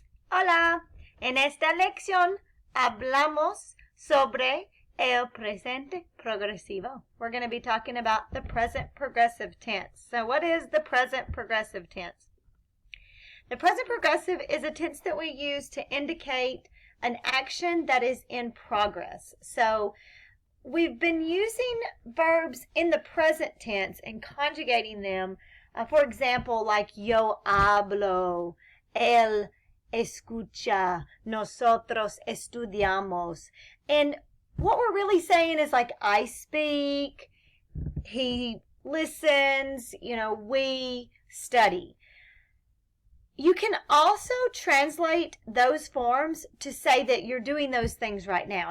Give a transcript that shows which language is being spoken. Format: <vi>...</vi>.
<es>Hola, en esta lección hablamos sobre el presente progresivo.</es> <en>We're going to be talking about the present progressive tense. So what is the present progressive tense? The present progressive is a tense that we use to indicate an action that is in progress. So we've been using verbs in the present tense and conjugating them. For example, like</en> <es>yo hablo, él escucha, nosotros estudiamos.</es> <en>And what we're really saying is like I speak, he listens, we study. You can also translate those forms to say that you're doing those things right now.</en>